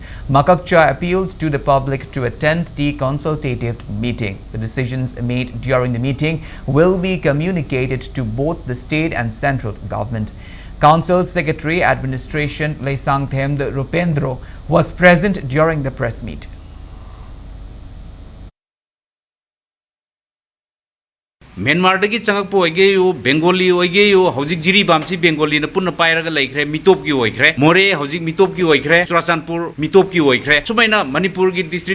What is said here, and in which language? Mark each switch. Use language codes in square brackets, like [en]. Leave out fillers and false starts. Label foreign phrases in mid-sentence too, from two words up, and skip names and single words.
[en] Makakcha appealed to the public to attend the consultative meeting. The decisions made during the meeting will be communicated to both the state and central government. Council Secretary Administration Leisang Themd Rupendro was present during the press meet. [mni] Myanmar dagi changak po oige yu Bengali oige yu hojik jiri bamsi Bengali na punna pairaga laikre mitop ki oikre More hojik mitop ki oikre Churachandpur mitop ki oikre sumaina Manipur gi district